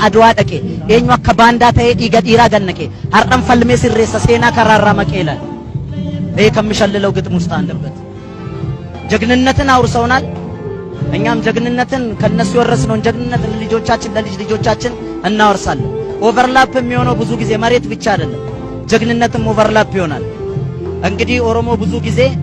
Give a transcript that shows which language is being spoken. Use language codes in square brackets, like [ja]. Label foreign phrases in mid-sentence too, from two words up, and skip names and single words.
[om] adwaa dhaqe eenyu akka baandaa ta'ee dhiiga dhiiraa gannaqe har'an falmee sirreessa seenaa karaarraa maqeelaል [am] ይሄ ከሚሸልለው ግጥም ውስጥ አለበት። ጀግንነትን አውርሰውናል። እኛም ጀግንነትን ከነሱ የወረስነውን ጀግንነት ለልጆቻችን ለልጅ ልጆቻችን እናወርሳለን። ኦቨርላፕ የሚሆነው ብዙ ጊዜ መሬት ብቻ አይደለም፣ ጀግንነትም ኦቨርላፕ ይሆናል። እንግዲህ ኦሮሞ ብዙ ጊዜ